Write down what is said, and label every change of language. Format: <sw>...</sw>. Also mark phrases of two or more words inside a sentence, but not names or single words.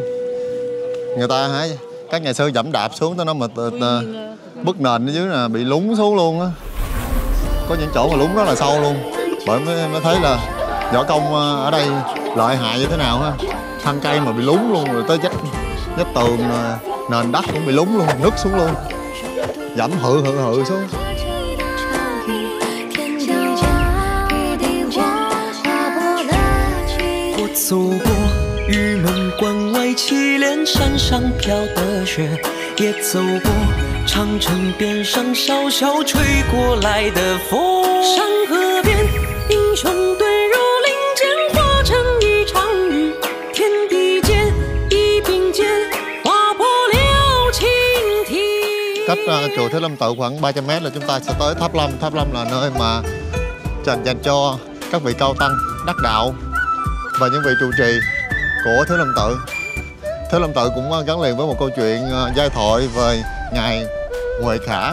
<vi>Người ta các nhà sư dẫm đạp xuống tới nó mà bức nền ở dưới là bị lún xuống luôn á. Có những chỗ mà lún rất là sâu luôn, bởi mới thấy là võ công ở đây lợi hại như thế nào ha. Thân cây mà bị lún luôn, rồi tới vách tường, nền đất cũng bị lún luôn, nứt xuống luôn, dẫm hự xuống.</vi> <zh>走过玉门关外祁连山上飘的雪，也走过长城边上萧萧吹过来的风。山河边，英雄遁入林间，化成一场雨。天地间，一并间，划破了青天。</zh> <vi>Cách chùa Thiếu Lâm Tự khoảng 300 m là chúng ta sẽ tới Tháp Lâm. Tháp Lâm là nơi mà dành cho các vị cao tăng đắc đạo và những vị trụ trì của Thiếu Lâm Tự. Thiếu Lâm Tự cũng gắn liền với một câu chuyện giai thoại về ngài Huệ Khả.</vi>